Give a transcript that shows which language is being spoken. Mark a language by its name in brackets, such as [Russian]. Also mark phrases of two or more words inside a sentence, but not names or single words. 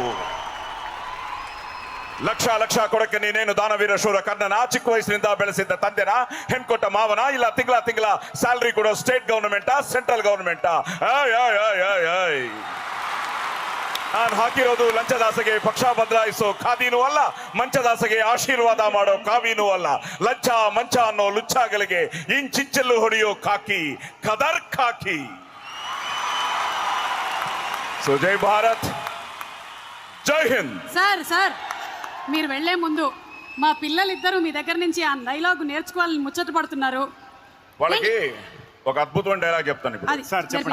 [Kannada] ಲಕ್ಷ ಕೊಡಕ್ಕೆ ನೀನೇನು ದಾನವೀರ ಶೂರ ಕರ್ಣನ, ಚಿಕ್ಕ ವಯಸ್ಸಿನಿಂದ ಬೆಳೆಸಿದ್ದ ತಂದೆನ, ಹೆಣ್ಕೊಟ್ಟ ಮಾವನ, ಇಲ್ಲ ತಿಂಗಳ ಸ್ಯಾಲರಿ ಕೊಡೋ [English] state governmenta central governmenta? [Kannada] ನಾನು ಹಾಕಿರೋದು ಲಂಚದಾಸೆಗೆ ಪಕ್ಷ ಬದಲಾಯಿಸೋ ಖಾದಿನೂ ಅಲ್ಲ, ಮಂಚದಾಸೆಗೆ ಆಶೀರ್ವಾದ ಮಾಡೋ ಕಾವಿನೂ ಅಲ್ಲ. ಲಂಚ ಮಂಚ ಅನ್ನೋ ಲುಚ್ಚಾಗಳಿಗೆ ಇಂಚಿಂಚಲ್ಲು ಹೊಡೆಯೋ ಖಾಕಿ, ಕದರ್ ಖಾಕಿ. [Hindi] సో जय भारत, जय हिंद. [Telugu] సార్ మీరు వెళ్లే ముందు మా పిల్లలిద్దరూ మీ దగ్గర నుంచి ఆ డైలాగ్ నేర్చుకోవాలని ముచ్చట పడుతున్నారు. వాళ్ళకి ఒక అద్భుతమైన డైలాగ్ చెప్తాను ఇప్పుడు. అది సార్ చెప్పండి.